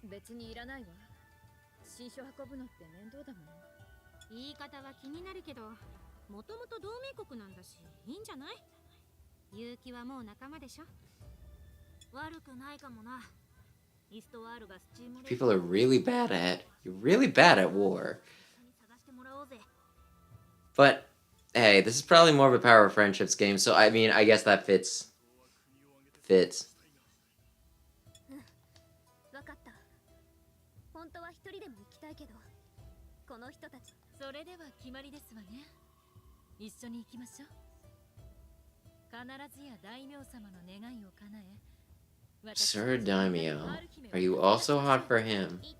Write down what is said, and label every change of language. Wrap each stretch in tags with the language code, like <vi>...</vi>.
<ja>別にいらないわ。新書運ぶのって面倒だもん。言い方は気になるけど、もともと同盟国なんだし、いいんじゃない？結城はもう仲間でしょ。悪くないかもな。イストワールがスチームレ</ja> <en>People are really bad at. You're really bad at war.</en> <ja>探してもらおうぜ。</ja> <en>But hey, this is probably more of a power of friendships game, so I mean, I guess that fits. Fits.</en> <ja>わかった。本当は一人でも行きたいけど、この人たち。それでは決まりですわね。一緒に行きましょう。必ずや大名様の願いを叶え。</ja> <en>Sir Daimyo, are you also hot for him?</en>